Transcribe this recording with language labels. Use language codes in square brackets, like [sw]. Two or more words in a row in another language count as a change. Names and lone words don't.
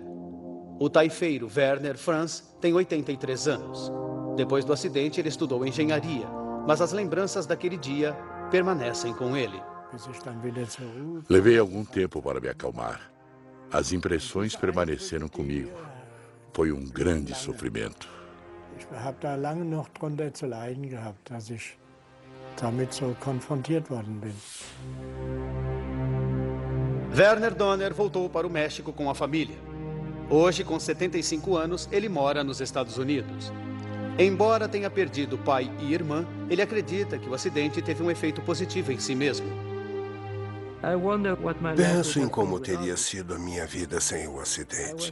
[pt] O taifeiro Werner Franz tem 83 anos. Depois do acidente, ele estudou engenharia, mas as lembranças daquele dia permanecem com ele. Levei algum tempo para me acalmar. As impressões permaneceram comigo. Foi um grande sofrimento. [de] Ich habe da lange noch drunter zu leiden gehabt, dass ich damit so konfrontiert worden bin. [pt] Werner Donner voltou para o México com a família. Hoje, com 75 anos, ele mora nos Estados Unidos. Embora tenha perdido pai e irmã, ele acredita que o acidente teve um efeito positivo em si mesmo. Penso em como teria sido a minha vida sem o acidente.